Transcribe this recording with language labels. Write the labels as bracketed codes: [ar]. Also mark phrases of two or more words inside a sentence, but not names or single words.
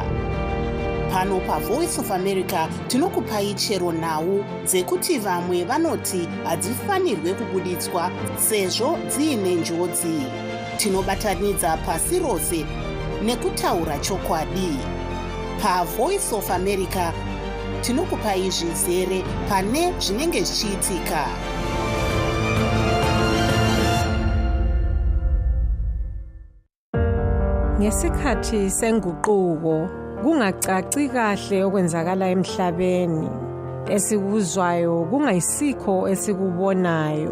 [sn] Pano paVoice of America tinokupai chero nhau dzekuti vamwe vanoti hadzifanirwe kubuditswa sezvo dziine njodzi. Tinobatanidza pasi rose nekutaura chokwadi. PaVoice of America tinokupai zvizere pane zvinenge zvichiitika. [nd] Ngesikhathi senguquko kungacaci kahle okwenzakala emhlabeni, esikuzwayo kungayisikho esikubonayo.